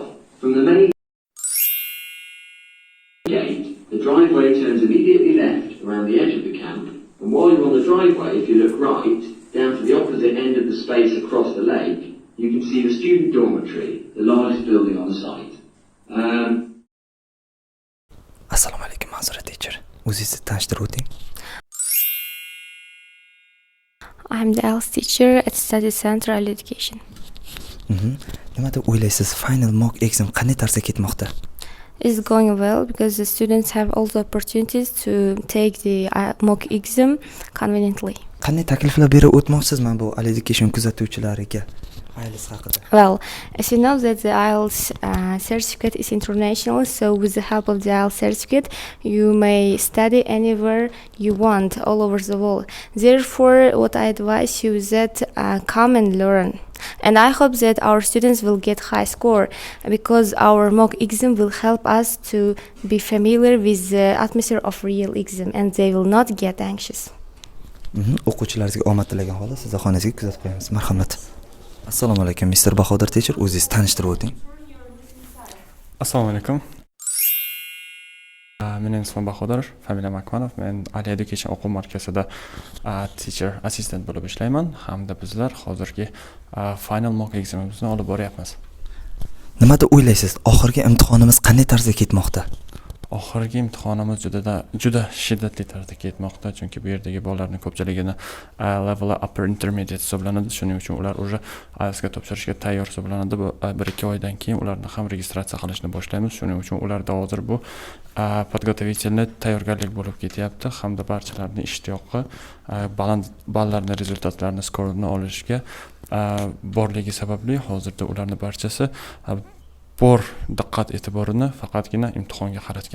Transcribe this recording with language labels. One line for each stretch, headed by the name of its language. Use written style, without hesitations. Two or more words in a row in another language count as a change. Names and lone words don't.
English: From the main gate, the driveway turns immediately left around the edge of the camp, and while you're on the driveway, if you look right, down to the opposite end of the space across the lake, you can see the student dormitory, the largest building on the site.
Uzbek: Assalomu alaykum, Manzura teacher. O'zingizni tanishtirib o'ting.
English: I'm the ALS teacher at Study Center Education.
Uzbek: Nima deb o'ylaysiz?
English: Final mock exam
Uzbek: qanday tarzda ketmoqda?
English: It's going well because the students have all the opportunities to take the mock exam conveniently.
Uzbek: Qanday takliflar berib o'tmoqsiz men bu education kuzatuvchilariga? IELTS haqida.
English: Well, as you know that the IELTS certificate is international, so with the help of the IELTS certificate, you may study anywhere you want, all over the world. Therefore, what I advise you is that come and learn. And I hope that our students will get high score because our mock exam will help us to be familiar with the atmosphere of real exam and they will not get anxious.
Uzbek: O'quvchilaringizga omad tilagan holda sizni xonangizga kuzatib qo'yamiz. Marhamat. Assalomu alaykum, Mr. Bahodir teacher. O'zingizni tanishtirib o'ting. Assalomu alaykum. Mening ismim Bahodir, familiyam Akmanov. Men Ali Education o'quv markazida
English: teacher assistant
Uzbek: bo'lib ishlayman hamda bizlar hozirgi
English: final mock examimizni
Uzbek: olib boryapmiz. Nima deb o'ylaysiz? Oxirgi imtihonimiz qanday tarzda ketmoqda? Oxirgi imtihonimiz juda shiddatli tarzda ketmoqda, chunki bu yerdagi bolalarning ko'pchiligini
English: level upper intermediate
Uzbek: hisoblanadi. Shuning uchun ular уже IELTS ga topshirishga tayyor hisoblanadi. Bu 1-2 oydan keyin ularni ham registratsiya qilishni boshlaymiz. Shuning uchun ularda hozir bu podgotovительный tayyorgarlik bo'lib ketyapti hamda barchalarning ishtiyoqi baland ballarni, rezultatlarni, skorni olishga borligi sababli hozirda ularning barchasi bor diqqat e'tiborini faqatgina imtihonga qaratgan.